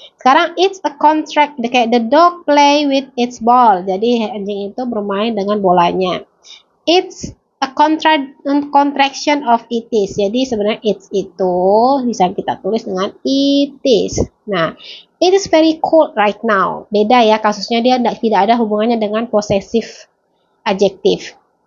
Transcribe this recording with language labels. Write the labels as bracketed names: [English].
[Indonesian] Sekarang [English] it's a contract, [Indonesian] kayak [English] the dog play with its ball. [Indonesian] Jadi anjing itu bermain dengan bolanya. [English] It's a contraction of it is. [Indonesian] Jadi sebenarnya it's itu bisa kita tulis dengan it is. Nah, [English] it is very cold right now. [Indonesian] Beda ya kasusnya, dia tidak ada hubungannya dengan possessive adjective.